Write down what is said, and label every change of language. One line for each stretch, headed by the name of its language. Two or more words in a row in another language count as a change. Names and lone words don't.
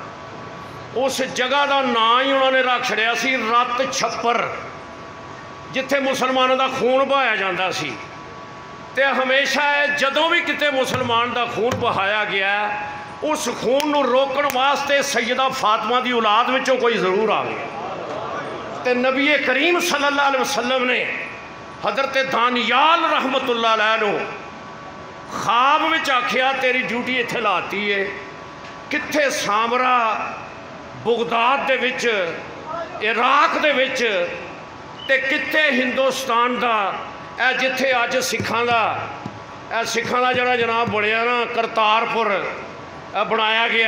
Punjabi: اس جگہ کا نام ہی انہوں نے رکھ چھڈیا سی رت چھپر، جتھے مسلمانوں کا خون بہایا جاتا سی. تے ہمیشہ جدوں بھی کتے مسلمان کا خون بہایا گیا اس خون نوں روکن واسطے سیدہ فاطمہ کی اولاد وچوں کوئی ضرور آ گیا. تے نبی کریم
Arabic: صلى الله عليه وسلم
Punjabi: نے حضرت دانیال
Arabic: رحمة الله عليه
Punjabi: نوں خواب وچ آکھیا تیری ڈیوٹی ایتھے لاتی ہے، کتھے سامرا بغداد دے وچ عراق دے وچ تے کتھے ہندوستان دا اے جتھے اج سکھاں دا جہڑا جناب بنیا نا کرتارپور بنایا گیا.